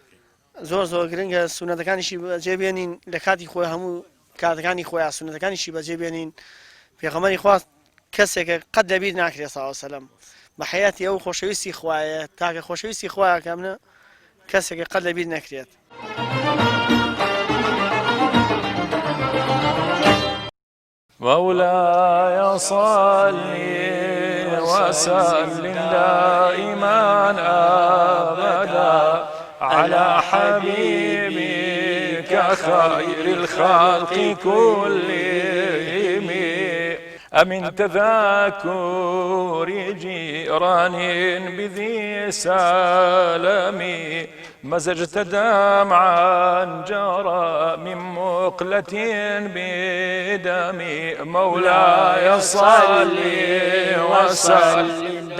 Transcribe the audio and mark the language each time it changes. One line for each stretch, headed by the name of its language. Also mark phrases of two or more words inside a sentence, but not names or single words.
Central Kurdish: زۆر گرنگە سونەتەکانیشی بەجێبێنین لە کاتی خۆی هەموو کاتەکانی خۆیان سونەتەکانیشی بەجێبێنین پێغەمبەری خوا کەسێکە قەت لەبیر ناکرێت
Arabic: صلی الله علیه و سلم
Central Kurdish: بە حەیاتی ئەو خۆشەویستی خوایە تاکە خۆشەویستی خوایە کە منە کەسێکە قەت لەبیر نەکرێت
Arabic: مولاي صل وسلم دائما أبدا على حبيبك خير الخلق كلهم أمن تذاكر جيران بذي سالم مزجت دمعا جرى من مقلة بدم مولاي صل وسلم